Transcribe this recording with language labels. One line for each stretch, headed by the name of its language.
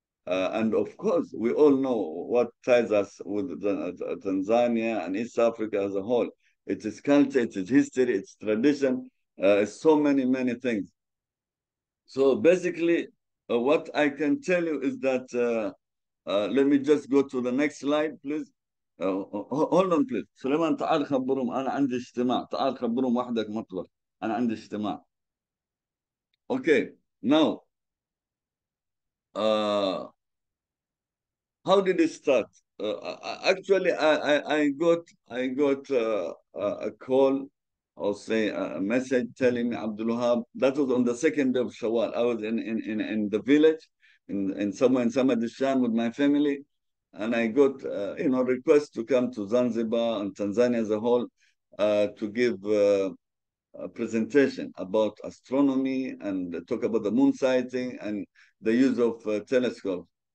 English: And of course, we all know what ties us with Tanzania and East Africa as a whole. It is culture, it is history, it's tradition, it's so many, many things. So basically, what I can tell you is that let me just go to the next slide, please. hold on, please.
Arabic: سليمان تعال خبرهم أنا عندي اجتماع. تعال خبرهم وحدك مطلق. أنا عندي اجتماع.
English: Okay, now, uh, how did it start? Actually, I got a call or say a message telling me Abdul Wahab. That was on the second day of Shawwal. I was in the village, in somewhere in Samadishan with my family, and I got request to come to Zanzibar and Tanzania as a whole to give a presentation about astronomy and talk about the moon sighting and the use of telescopes.